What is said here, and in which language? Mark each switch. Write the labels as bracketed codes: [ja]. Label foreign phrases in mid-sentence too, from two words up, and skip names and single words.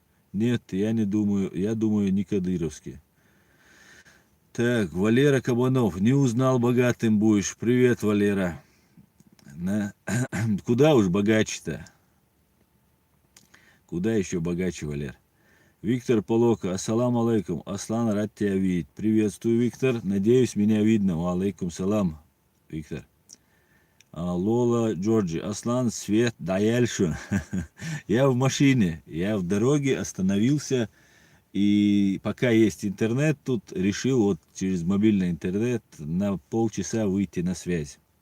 [ru] Нет, я не думаю, я думаю, не кадыровский. Так, Валера Кабанов, не узнал, богатым будешь. Привет, Валера. Куда уж богаче-то? Куда еще богаче, Валер? Виктор Полока, [ar] السلام عليكم. [ru] Аслан, рад тебя видеть. Приветствую, Виктор. Надеюсь, меня видно. [ar] عليكم السلام, Виктор. [ru] Лола Джорджи, Аслан, Свет, дальше. Я в машине, я в дороге остановился. И пока есть интернет, тут решил вот через мобильный интернет на полчаса выйти на связь.